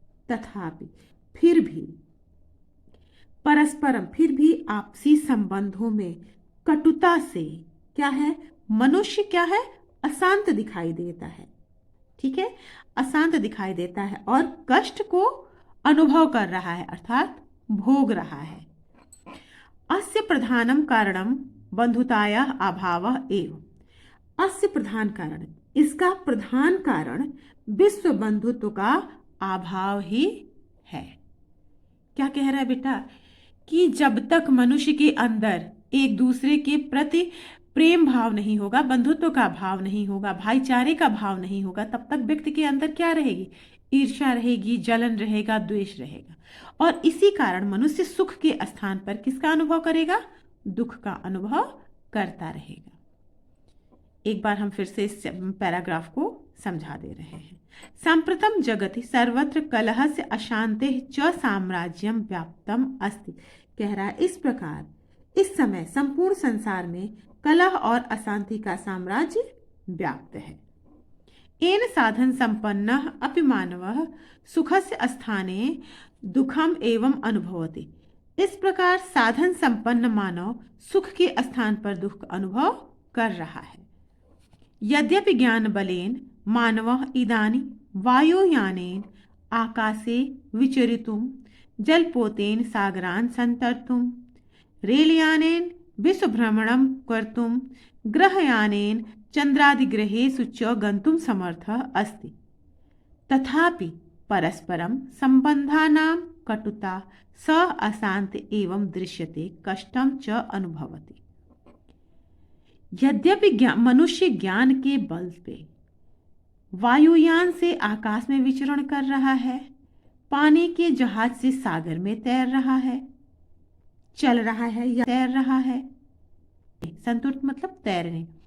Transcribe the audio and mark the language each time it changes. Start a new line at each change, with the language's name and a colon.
Hindi: तथापि फिर भी, परस्परम फिर भी आपसी संबंधों में कटुता से क्या है? मनुष्य क्या है? अशांत दिखाई देता है। ठीक है, अशांत दिखाई देता है और कष्ट को अनुभव कर रहा है, अर्थात भोग रहा है।
Sanskrit: अस्य प्रधानम कारणम बंधुतायाः अभावः एव।
Hindi: अस्य प्रधान कारण, इसका प्रधान कारण विश्व बंधुत्व का अभाव ही है। क्या कह रहा है बेटा? कि जब तक मनुष्य के अंदर एक दूसरे के प्रति प्रेम भाव नहीं होगा, बंधुत्व का भाव नहीं होगा, भाईचारे का भाव नहीं होगा, तब तक व्यक्ति के अंदर क्या रहेगी? ईर्ष्या रहेगी, जलन रहेगा, द्वेष रहेगा। और इसी कारण मनुष्य सुख के स्थान पर किसका अनुभव करेगा? दुख का अनुभव करता रहेगा। एक बार हम फिर से इस पैराग्राफ को समझा दे रहे हैं।
Sanskrit: सांप्रतम जगति सर्वत्र कलहस्य अशांते च साम्राज्यम व्याप्तम अस्ति।
Hindi: कह रहा है इस प्रकार इस समय संपूर्ण संसार में कलह और अशांति का साम्राज्य व्याप्त है।
Sanskrit: एन साधन संपन्न अपि मानवः सुखस्य स्थाने दुखम एवं अनुभवति।
Hindi: इस प्रकार साधन संपन्न मानव सुख के स्थान पर दुख अनुभव कर रहा है।
Sanskrit: यद्यपि ज्ञान बलेन मानवः इदानी वायुयानेन आकाशे विचरितुं, जलपोतेन सागरान् संतर्तुं, रेलयानेन विश्वभ्रमणं कर्तुं, ग्रहयानेन चंद्रादिग्रहेषु च गन्तुं समर्थः अस्ति, तथापि परस्परं संबंधानां कटुता स अशांत एवं दृश्यते, कष्टं च अनुभवति।
Hindi: यद्यपि मनुष्य ज्ञान के बल पे वायुयान से आकाश में विचरण कर रहा है, पानी के जहाज से सागर में तैर रहा है, चल रहा है या तैर रहा है, संतुष्ट मतलब तैरने,